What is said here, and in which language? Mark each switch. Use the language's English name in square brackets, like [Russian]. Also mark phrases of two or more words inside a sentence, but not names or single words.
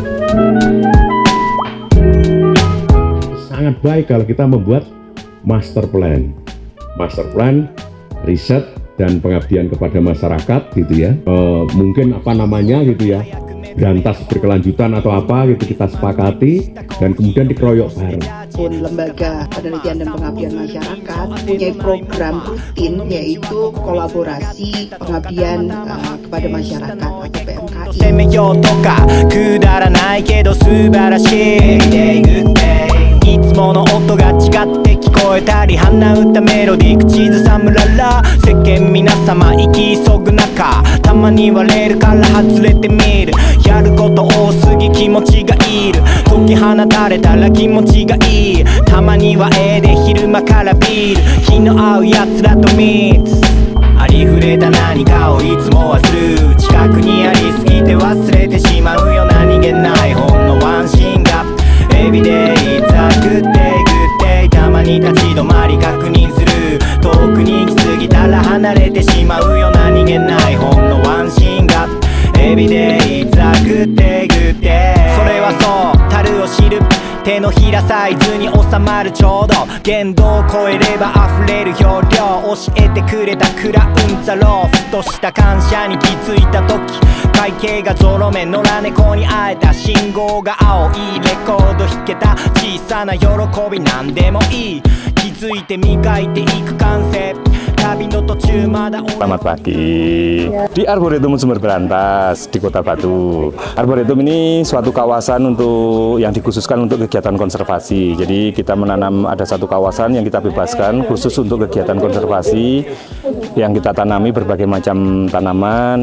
[Indonesian] Sangat baik kalau kita membuat [English] master plan [Indonesian] riset dan pengabdian kepada masyarakat gitu ya, mungkin gitu ya, Brantas berkelanjutan atau apa gitu kita sepakati dan kemudian dikeroyok bareng. Lembaga Penelitian dan Pengabdian Masyarakat punya program rutin yaitu kolaborasi pengabdian kepada masyarakat atau PMKI. [Japanese] いつもの音が違って聞こえたり鼻歌メロディー口ずさむらら世間皆様生き急ぐ中たまにはレールから外れてみるやること多すぎ気持ちがいる解き放たれたら気持ちがいいたまにはで昼間からビール気の合うやつらとミックスありふれた何かをいつも忘る近くにありすぎて忘れてしまうよ何気ないほんのワンシーンが [English] Everyday it's a good day good day [Japanese] たまに立ち止まり確認する遠くに行き過ぎたら離れてしまうよ何気ないほんのワンシーンが [English] Everyday it's a good day good day [Japanese] それはそう樽を知る手のひらサイズに収まるちょうど限度を超えれば溢れる容量教えてくれたクラウンザローふとした感謝に気づいた時会計がゾロ目野良猫に会えた信号が青いレコード弾けた小さな喜びなんでもいい気づいて磨いていく感性 [Indonesian] Selamat pagi. Di Arboretum Sumber Brantas di Kota Batu. Arboretum ini suatu kawasan yang dikhususkan untuk kegiatan konservasi. Jadi kita menanam ada satu kawasan yang kita bebaskan khusus untuk kegiatan konservasi yang kita tanami berbagai macam tanaman.